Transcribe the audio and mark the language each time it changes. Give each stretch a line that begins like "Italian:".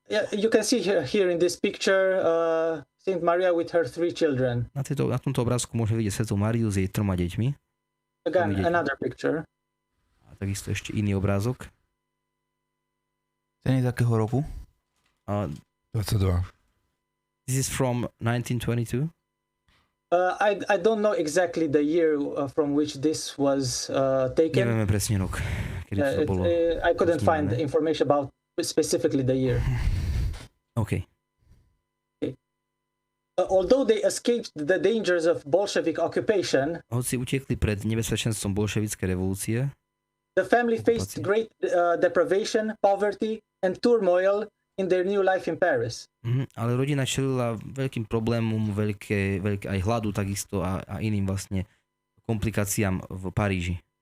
English: You can see here in this picture Saint Maria with her 3 children.
Slovak: Na tomto obrázku môže vidieť svätú Máriu s jej 3 deťmi.
English: Again, another picture.
Slovak: A takisto ešte iný obrázok. Ten je z akého roku? 22.
English: This is from 1922. I don't know exactly the year from which this was taken.
Slovak: Nevieme presne rok, kedy to bolo.
English: I couldn't find the information about specifically the year. Okay. Although they escaped the dangers of Bolshevik occupation,
Slovak: hoci utekli pred nebezpečenstvom bolševickej revolúcie,
English: the family faced great deprivation, poverty and turmoil in their new life in Paris.
Slovak: Ale rodina čelila veľkým problémom, veľké aj hladu takisto a iným vlastne komplikáciám v Paríži.